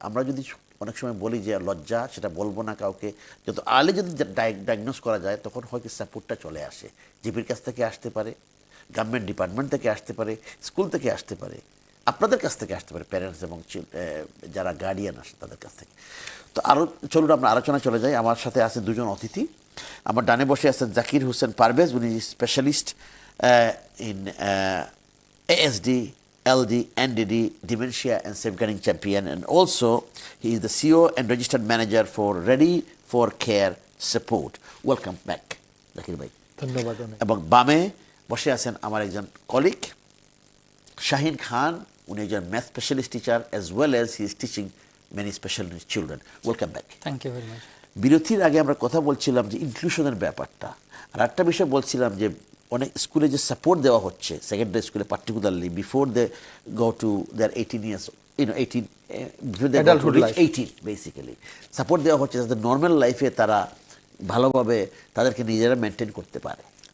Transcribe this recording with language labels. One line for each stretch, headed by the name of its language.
Bangla: আমরা যদি অনেক সময় বলি যে লজ্জা, সেটা বলবো না কাউকে, যত আর্লি যদি ডায়াগনোস করা যায় তখন হয়তো সাপোর্টটা চলে আসে। জিপির কাছ থেকে আসতে পারে, গভর্নমেন্ট ডিপার্টমেন্ট থেকে আসতে পারে, স্কুল থেকে আসতে পারে, আপনাদের কাছ থেকে আসতে পারে, প্যারেন্টস এবং যারা গার্ডিয়ান আসে তাদের কাছ থেকে। তো আরও চলুন আমরা আলোচনা চলে যাই। আমার সাথে আছে দুজন অতিথি। আমার ডানে বসে আছেন জাকির হোসেন পারভেজ, উনি
English: Specialist in ASD, LD, NDD, Dementia and Safeguarding Champion, and also he is the CEO and registered manager for Ready for Care Support. Welcome back, Zakir bhai.
Bangla: ধন্যবাদ অনেক। এবং বামে বসে আছেন আমার একজন কলিগ শাহিন খান, উনি একজন math specialist teacher
English: As well as he is teaching many special needs children. Welcome back. Thank you very much.
Bangla: বিরতির আগে আমরা কথা বলছিলাম যে ইনক্লুশনের ব্যাপারটা, আর একটা বিষয় বলছিলাম যে অনেক স্কুলে যে সাপোর্ট দেওয়া হচ্ছে, সেকেন্ডারি স্কুলে particularly,
English: before they go to their 18 years,
Bangla: 18 before they go to reach 18, basically support দেওয়া হচ্ছে যাতে নর্মাল লাইফে তারা ভালোভাবে তাদেরকে নিজেরা মেনটেন করতে পারে।